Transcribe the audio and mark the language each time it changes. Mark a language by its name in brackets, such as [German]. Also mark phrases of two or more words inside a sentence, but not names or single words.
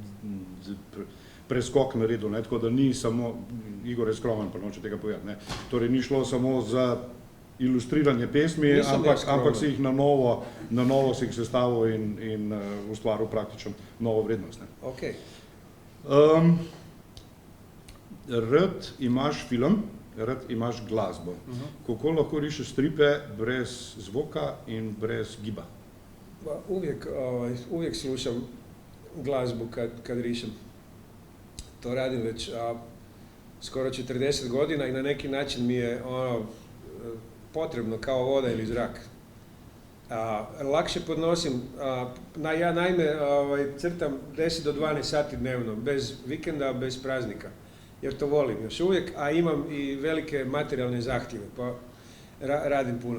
[Slovenian] preskok naredil, tako da ni samo, Igor je skromen, pa noče tega povedati, torej ni šlo samo za ilustriranje pesmi, ampak si jih na novo si jih sestavil in ustvaril praktično novo vrednost. Okay. Rad imaš film, rad imaš glasbo. Kako lahko rišeš stripe brez zvoka in brez giba? [Croatian] Uvijek slušam glazbu kad rišem. To radim već skoro 40 godina i na neki način mi je potrebno kao voda ili zrak. Lakše podnosim, ja naime crtam 10 do 12 sati dnevno, bez vikenda, bez praznika, jer to volim još uvijek, a imam i velike materijalne zahtjeve, pa radim puno.